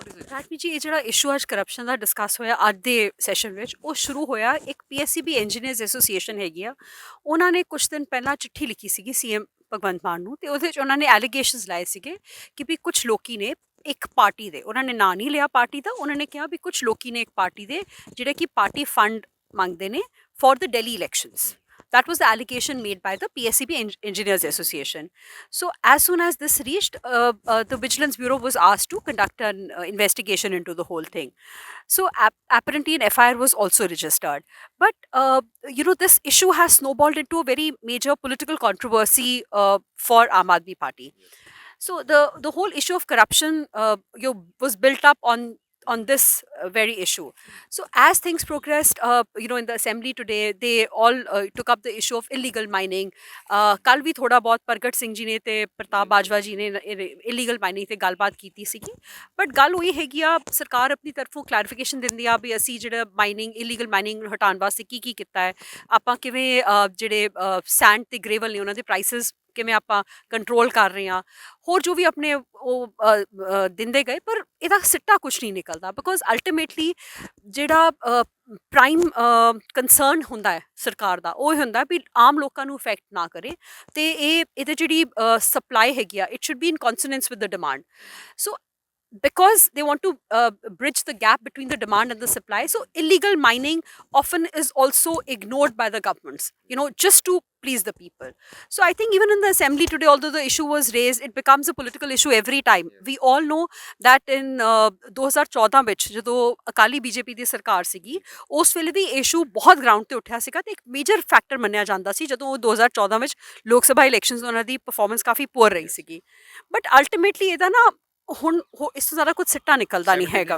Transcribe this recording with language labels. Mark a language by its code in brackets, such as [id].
[pa] ਰਾਜਵੀਰ ਜੀ, ਇਹ ਜਿਹੜਾ ਇਸ਼ੂ ਅੱਜ ਕਰਪਸ਼ਨ ਦਾ ਡਿਸਕਸ ਹੋਇਆ ਅੱਜ ਦੇ ਸੈਸ਼ਨ ਵਿੱਚ, ਉਹ ਸ਼ੁਰੂ ਹੋਇਆ ਇੱਕ ਪੀਐਸਸੀਬੀ ਇੰਜੀਨੀਅਰਸ ਐਸੋਸੀਏਸ਼ਨ ਹੈਗੀ ਆ, ਉਹਨਾਂ ਨੇ ਕੁਝ ਦਿਨ ਪਹਿਲਾਂ ਚਿੱਠੀ ਲਿਖੀ ਸੀਗੀ ਸੀਐਮ ਭਗਵੰਤ ਮਾਨ ਨੂੰ, ਤੇ ਉਹਦੇ ਵਿੱਚ ਉਹਨਾਂ ਨੇ ਐਲੀਗੇਸ਼ਨਸ ਲਾਏ ਸੀਗੇ ਕਿ ਵੀ ਕੁਝ ਲੋਕੀ ਨੇ ਇੱਕ ਪਾਰਟੀ ਦੇ, ਉਹਨਾਂ ਨੇ ਨਾਂ ਨਹੀਂ ਲਿਆ ਪਾਰਟੀ ਦਾ, ਉਹਨਾਂ ਨੇ ਕਿਹਾ ਵੀ ਕੁਝ ਲੋਕੀ ਨੇ ਇੱਕ ਪਾਰਟੀ ਦੇ ਜਿਹੜੇ ਕਿ ਪਾਰਟੀ ਫੰਡ ਮੰਗਦੇ ਨੇ [en] For the Delhi elections. That was the allegation made by the PSCB Engineers Association. So as soon as this reached, the Vigilance Bureau was asked to conduct an investigation into the whole thing. So apparently an FIR was also registered. But this issue has snowballed into a very major political controversy for Aam Aadmi Party. So the whole issue of corruption was built up on this very issue. So as things progressed, in the assembly today, they all took up the issue of illegal mining. [pa] ਕੱਲ ਵੀ ਥੋੜਾ ਬਹੁਤ ਪ੍ਰਗਟ ਸਿੰਘ ਜੀ ਨੇ ਤੇ ਪ੍ਰਤਾਪ ਬਾਜਵਾ ਜੀ ਨੇ illegal mining ਤੇ ਗੱਲਬਾਤ ਕੀਤੀ ਸੀਗੀ, ਬਟ ਗੱਲ ਉਹੀ ਹੈਗੀ ਆ, ਸਰਕਾਰ ਆਪਣੀ ਤਰਫੋਂ ਕਲੈਰੀਫਿਕੇਸ਼ਨ ਦਿੰਦੀ ਆ ਵੀ ਅਸੀਂ ਜਿਹੜਾ ਇਲੀਗਲ ਮਾਈਨਿੰਗ ਹਟਾਉਣ ਵਾਸਤੇ ਕੀ ਕੀਤਾ ਹੈ, ਆਪਾਂ ਕਿਵੇਂ ਜਿਹੜੇ ਸੈਂਡ ਤੇ ਗ੍ਰੇਵਲ ਨੇ ਉਹਨਾਂ ਦੇ ਪ੍ਰਾਈਸਿਸ ਕਿਵੇਂ ਆਪਾਂ ਕੰਟਰੋਲ ਕਰ ਰਹੇ ਹਾਂ, ਹੋਰ ਜੋ ਵੀ ਆਪਣੇ ਉਹ ਦਿੰਦੇ ਗਏ, ਪਰ ਇਹਦਾ ਸਿੱਟਾ ਕੁਝ ਨਹੀਂ ਨਿਕਲਦਾ, ਬਿਕੋਜ਼ ਅਲਟੀਮੇਟਲੀ ਜਿਹੜਾ ਪ੍ਰਾਈਮ ਕੰਸਰਨ ਹੁੰਦਾ ਹੈ ਸਰਕਾਰ ਦਾ, ਉਹ ਹੁੰਦਾ ਵੀ ਆਮ ਲੋਕਾਂ ਨੂੰ ਇਫੈਕਟ ਨਾ ਕਰੇ, ਤੇ ਇਹਦੇ ਜਿਹੜੀ ਸਪਲਾਈ ਹੈਗੀ ਆ, [en] It should be in consonance with the demand. So because they want to bridge the gap between the demand and the supply, so illegal mining often is also ignored by the governments, just to please the people. So I think even in the assembly today, although the issue was raised, it becomes a political issue every time. We all know that in 2014 [pa] ਵਿੱਚ ਜਦੋਂ Akali BJP ਦੀ ਸਰਕਾਰ ਸੀਗੀ, ਉਸ ਵੇਲੇ ਵੀ issue ਬਹੁਤ ground ਤੇ ਉੱਠਿਆ ਸੀਗਾ, ਤੇ ਇੱਕ ਮੇਜਰ ਫੈਕਟਰ ਮੰਨਿਆ ਜਾਂਦਾ ਸੀ ਜਦੋਂ ਉਹ 2014 ਵਿੱਚ ਲੋਕ ਸਭਾ ਇਲੈਕਸ਼ਨਸ ਉਹਨਾਂ ਦੀ ਪਰਫਾਰਮੈਂਸ ਕਾਫੀ ਪੂਅਰ ਰਹੀ ਸੀਗੀ, ਬਟ ਅਲਟੀਮੇਟਲੀ ਇਹਦਾ ਨਾ ਹੁਣ ਇਸ ਤੋਂ ਜ਼ਿਆਦਾ ਕੁਝ ਸਿੱਟਾ ਨਿਕਲਦਾ ਨਹੀਂ ਹੈਗਾ,